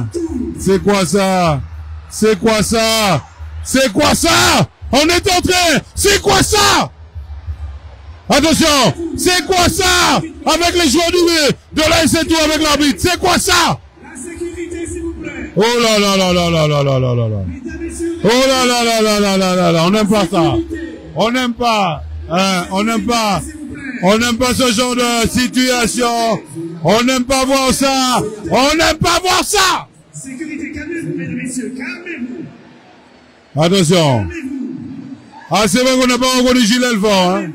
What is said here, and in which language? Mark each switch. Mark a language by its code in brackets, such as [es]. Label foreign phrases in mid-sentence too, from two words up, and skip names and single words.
[fr] C'est quoi ça? C'est quoi ça? C'est quoi ça? On est entré. C'est quoi ça? Attention. C'est quoi ça? Avec les joueurs de la SC2 avec l'arbitre. C'est quoi ça? La sécurité, s'il vous plaît. Oh là là là là là là là là là là. Oh là là là là là là là là. On n'aime pas ça. On n'aime pas. On n'aime pas. On n'aime pas ce genre de situation. On n'aime pas voir ça. On n'aime pas voir ça. Sécurité, calmez-vous, mesdames et messieurs, calmez-vous. Attention. Calmez-vous. Ah, c'est vrai qu'on n'a pas reconnu Gilles Elfort, hein.